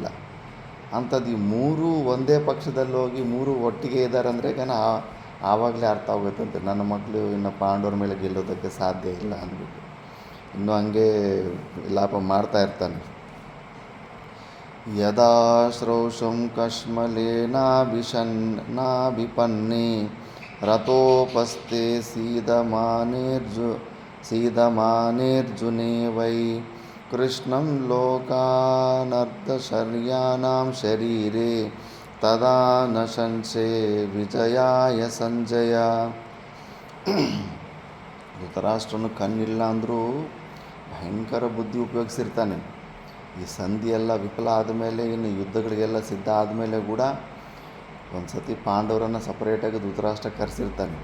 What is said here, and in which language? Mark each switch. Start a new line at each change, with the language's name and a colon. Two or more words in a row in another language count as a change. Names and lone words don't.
Kannada: ಅಂಥದ್ದು ಈ 3 ಒಂದೇ ಪಕ್ಷದಲ್ಲಿ ಹೋಗಿ 3 ಒಟ್ಟಿಗೆ ಇದ್ದಾರೆ ಅಂದರೆ ಆವಾಗಲೇ ಅರ್ಥ ಆಗುತ್ತಂತೆ ನನ್ನ ಮಕ್ಕಳು ಇನ್ನು ಪಾಂಡವ್ರ ಮೇಲೆ ಗೆಲ್ಲೋದಕ್ಕೆ ಸಾಧ್ಯ ಇಲ್ಲ ಅಂದ್ಬಿಟ್ಟು ಇನ್ನೂ ಹಂಗೆ ವಿಲಾಪ ಮಾಡ್ತಾ ಇರ್ತಾನೆ.
Sanskrit: ಯದಾ ಶ್ರೌಷಂ ಕಶ್ಮಲೇನಾಭಿಪನ್ನೆ ರಥೋಪಸ್ಥೆ ಸೀದಮಾನೇರ್ಜುನೇ ವೈ ಕೃಷ್ಣಂ ಲೋಕಾನರ್ಧಶರ್ಯಾನಾಂ ಶರೀರೆ ತದಾ ನ ಸಂಶಯ ವಿಜಯಾಯ ಸಂಜಯ.
Kannada: ಧೃತರಾಷ್ಟ್ರನು ಕಣ್ಣಿಲ್ಲ ಅಂದರೂ ಭಯಂಕರ ಬುದ್ಧಿ ಉಪಯೋಗಿಸಿರ್ತಾನೆ. ಈ ಸಂಧಿ ಎಲ್ಲ ವಿಫಲ ಆದಮೇಲೆ, ಇನ್ನು ಯುದ್ಧಗಳಿಗೆಲ್ಲ ಸಿದ್ಧ ಆದಮೇಲೆ ಕೂಡ ಒಂದು ಸತಿ ಪಾಂಡವರನ್ನು ಸಪ್ರೇಟಾಗಿ ಧೃತರಾಷ್ಟ್ರ ಕರೆಸಿರ್ತಾನೆ.